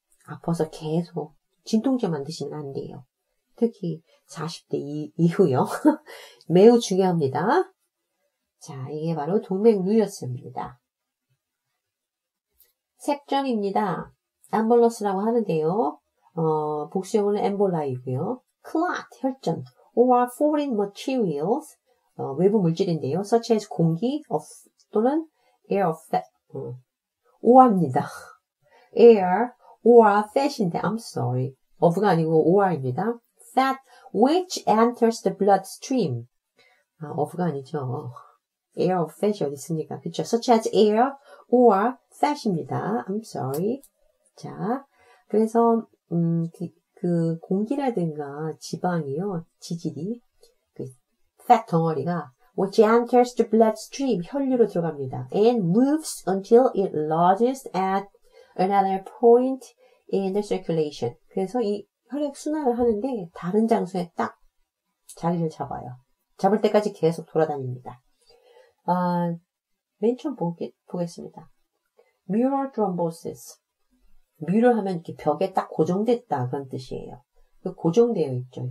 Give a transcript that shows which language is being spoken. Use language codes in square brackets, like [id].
[ko] 아파서 계속 진통제만 드시면 안 돼요. 특히 40대 이후요. 매우 중요합니다. 자, 이게 바로 동맥류였습니다. 색전입니다. 엠볼러스라고 하는데요. 복수형은 엠볼라이고요. [en] clot, [ko] 혈전, [en] or foreign materials, [ko] 외부 물질인데요. [en] such as [ko] 공기, 또는 [en] air, or입니다. air, or fat인데, I'm sorry. [ko] of가 아니고 or입니다. [en] fat, which enters the bloodstream. [ko] of가 아니죠. [en] air or fat이 [ko] 어디 있습니까? 그쵸? [en] such as air, or fat입니다. I'm sorry. [ko] 자, 그래서, 그 공기라든가 지방이요, 지질이, fat 덩어리가, [en] which enters the bloodstream, [ko] 혈류로 들어갑니다. [en] and moves until it lodges at another point in the circulation. [ko] 그래서 이 혈액 순환을 하는데, 다른 장소에 딱 자리를 잡아요. 잡을 때까지 계속 돌아다닙니다. 맨 처음 보겠습니다. mural thrombosis. 뮤를 하면 이렇게 벽에 딱 고정됐다 그런 뜻이에요. 고정되어 있죠.